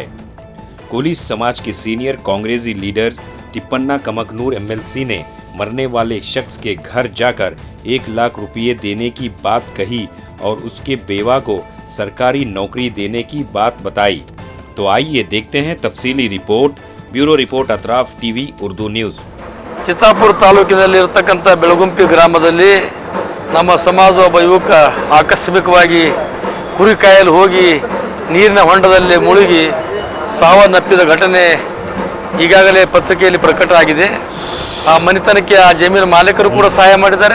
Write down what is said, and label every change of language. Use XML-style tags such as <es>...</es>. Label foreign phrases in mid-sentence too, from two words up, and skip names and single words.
<ur>کولی سماج کے</ur> <en>senior Congressi leader</en> <ur>تپنا کمکنور ایم ایل سی نے مرنے والے شخص کے گھر جا کر 1 لاکھ روپے دینے کی بات کہی اور اس کے بیوہ کو سرکاری نوکری دینے کی بات بتائی. تو آئیے دیکھتے ہیں تفصیلی رپورٹ.</ur> <en>bureau report</en> <ur>अतराफ टीवी उर्दू न्यूज़।</ur> <kn>ಚಿತ್ತಾಪುರ ತಾಲೂಕಿನಲ್ಲಿರತಕ್ಕಂಥ ಬೆಳಗುಂಪಿ ಗ್ರಾಮದಲ್ಲಿ ನಮ್ಮ ಸಮಾಜ ಒಬ್ಬ ಯುವಕ ಆಕಸ್ಮಿಕವಾಗಿ ಕುರಿ ಕಾಯಲು ಹೋಗಿ ನೀರಿನ ಹೊಂಡದಲ್ಲಿ ಮುಳುಗಿ ಸಾವನ್ನಪ್ಪಿದ ಘಟನೆ ಈಗಾಗಲೇ ಪತ್ರಿಕೆಯಲ್ಲಿ ಪ್ರಕಟ ಆಗಿದೆ। ಆ ಮನೆತನಕ್ಕೆ ಆ ಜಮೀನು ಮಾಲೀಕರು ಕೂಡ ಸಹಾಯ ಮಾಡಿದ್ದಾರೆ।</kn>